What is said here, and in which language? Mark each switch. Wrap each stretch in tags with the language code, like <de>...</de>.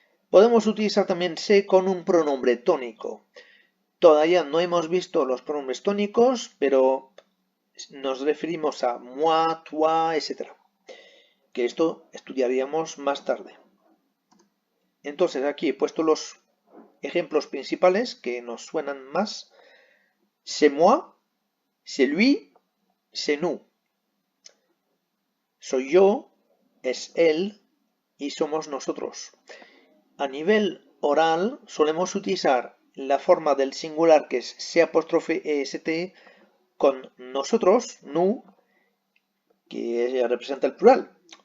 <es>Podemos utilizar también sé con un pronombre tónico. Todavía no hemos visto los pronombres tónicos, pero nos referimos a moi, toi, etc. Que esto estudiaríamos más tarde. Entonces aquí he puesto los ejemplos principales que nos suenan más.</es> <fr>C'est moi, c'est lui, c'est nous.</fr> <es>Soy yo, es él y somos nosotros. A nivel oral solemos utilizar la forma del singular que es c'est con nosotros, nous, que representa el plural.</es>